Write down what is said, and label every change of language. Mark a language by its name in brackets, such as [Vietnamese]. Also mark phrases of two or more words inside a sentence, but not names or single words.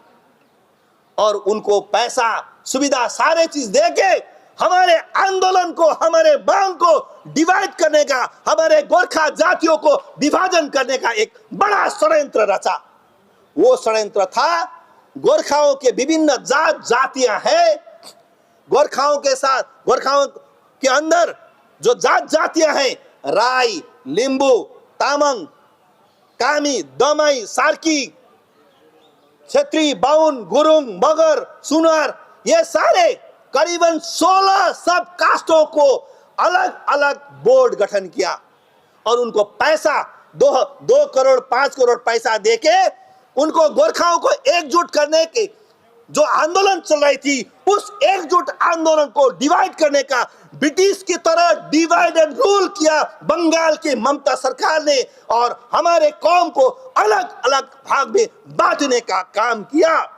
[Hindi] और उनको पैसा, सुविधा, सारे चीज देके हमारे आंदोलन को, हमारे मांग को डिवाइड करने का, हमारे गोरखा जातियों को विभाजन करने का एक बड़ा षड्यंत्र रचा। वो षड्यंत्र था, गोरखाओं के विभिन्न जात जातियां हैं, गोरखाओं के साथ, गोरखाओं के अंदर जो जात जातियां हैं, राई, लिंबू, तामंग, कामी, दमाई, सार्की, क्षेत्री, बाउन, गुरुंग, मगर, सुनार, ये सारे करीबन 16 सब कास्टों को अलग अलग बोर्ड गठन किया और उनको पैसा 2 करोड़ 5 करोड़ पैसा देके उनको गोरखाओं को एकजुट करने के जो आंदोलन चल रही थी, उस एकजुट आंदोलन को डिवाइड करने का ब्रिटिश की तरह [English] divide and rule [Hindi] किया बंगाल की ममता सरकार ने और हमारे कौम को अलग अलग भाग में बांटने का काम किया।